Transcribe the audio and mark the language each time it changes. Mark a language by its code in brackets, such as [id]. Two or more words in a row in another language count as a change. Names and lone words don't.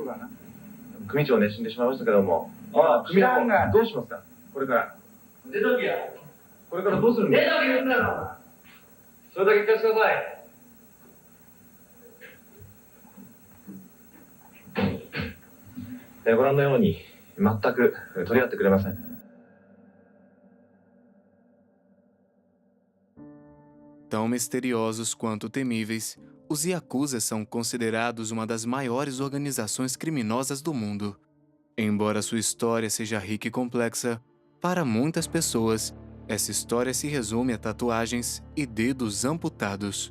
[ja] 組長ね、死んでしまいましたけども。組長、どうしますかこれから。出ときや。これからどうするんですか。出とき言うんだろ。それだけ聞かせてください。ご覧のように全く取り合ってくれません。 [pt] Tão misteriosos quanto temíveis, os Yakuza são considerados uma das maiores organizações criminosas do mundo. Embora sua história seja rica e complexa, para muitas pessoas, essa história se resume a tatuagens e dedos amputados.